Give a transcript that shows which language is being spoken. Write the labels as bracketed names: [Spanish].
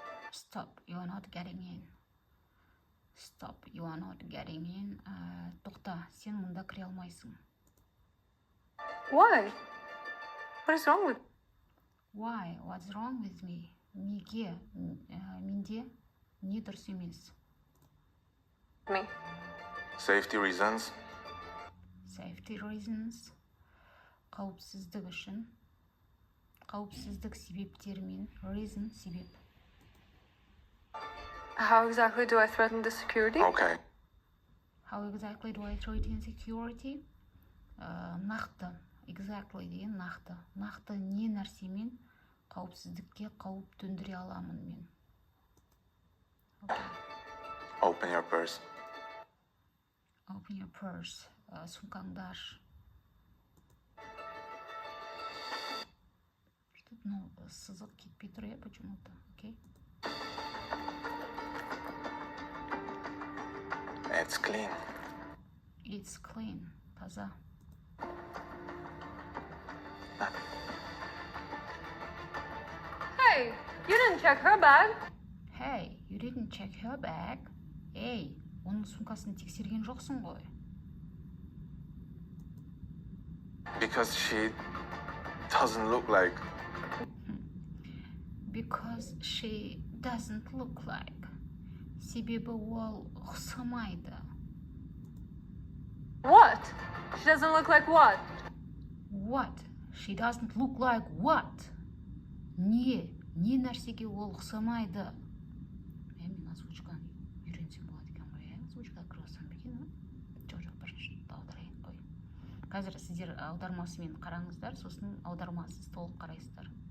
[English] Stop, you are not getting in. Stop, you are not getting in. [Kazakh] Тоқта, сен мұнда кіре алмайсың. [English] Why? What is wrong with... Why? What's wrong with me? [Kazakh] Неге? Менде не дұрыс емес? [English] me? Safety reasons. Safety reasons. [Kazakh] Қауіпсіздік үшін. Қауіпсіздік себептерімен. Reason, себеп. [English] How exactly do I threaten the security? Okay. How exactly do I threaten security? [Kazakh] Нақты. Exactly деген нақты. Нақты не нәрсемен қауіпсіздікке қауіп төндіре аламын мен. [English] Okay. Open your purse. Open your purse. [Kazakh] Сумкаңды аш. [Russian] Что-то, [Kazakh] сызық кетпей тұр, [Russian] почему-то. [English] Okay? It's clean. It's clean. [Kazakh] Таза. [English] Hey, you didn't check her bag. Hey, you didn't check her bag. [Kazakh] Эй, оның сумкасын тексерген жоқсың ғой. [English] Because she doesn't look like... Because she doesn't look like. [Kazakh] Себебі ол ұқсамайды. [English] What? She doesn't look like what? What? She doesn't look like what? [Kazakh] Не нәрсеге ол ұқсамайды. Мен озвучканы үйренсем болады екен ғой, озвучка кірсем екен, жоқ, бірінші аударайын қой. Қазір сіздер аудармасымен қараңыздар, сосын аудармасыз толық қарайсыздар.